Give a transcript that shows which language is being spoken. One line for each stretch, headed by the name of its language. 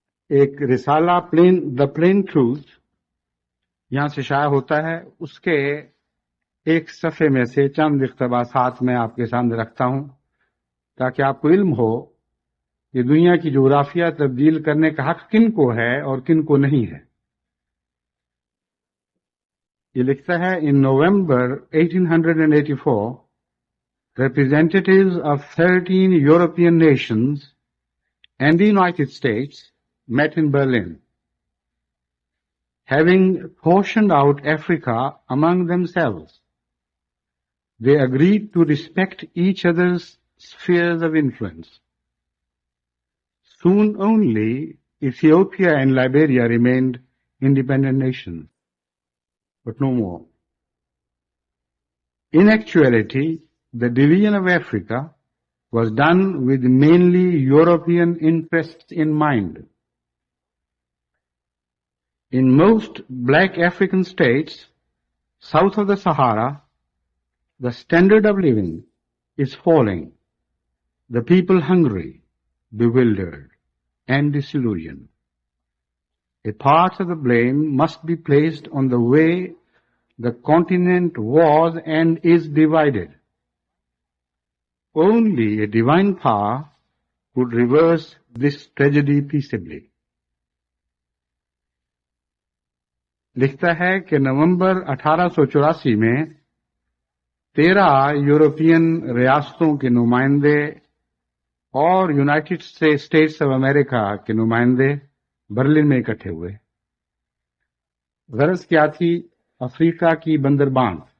Urdu: ایک رسالہ the plane truth یہاں سے شائع ہوتا ہے، اس کے ایک صفحے میں سے چند اقتباسات میں آپ کے سامنے رکھتا ہوں تاکہ آپ کو علم ہو کہ دنیا کی جغرافیہ تبدیل کرنے کا حق کن کو ہے اور کن کو نہیں ہے۔ یہ لکھتا ہے
English: in November 1884 representatives of 13 European nations and the United States met in Berlin. Having portioned out Africa among themselves, they agreed to respect each other's spheres of influence. Soon only Ethiopia and Liberia remained independent nations, but no more. In actuality, the division of Africa was done with mainly European interests in mind. In most black African states south of the Sahara, the standard of living is falling, the people hungry, bewildered, and disillusioned. A part of the blame must be placed on the way the continent was and is divided. Only a divine power could reverse this tragedy peaceably.
Urdu: لکھتا ہے کہ نومبر 1884 میں 13 European ریاستوں کے نمائندے اور United States of America کے نمائندے برلن میں اکٹھے ہوئے۔ غرض کیا تھی؟ افریقہ کی بندربان۔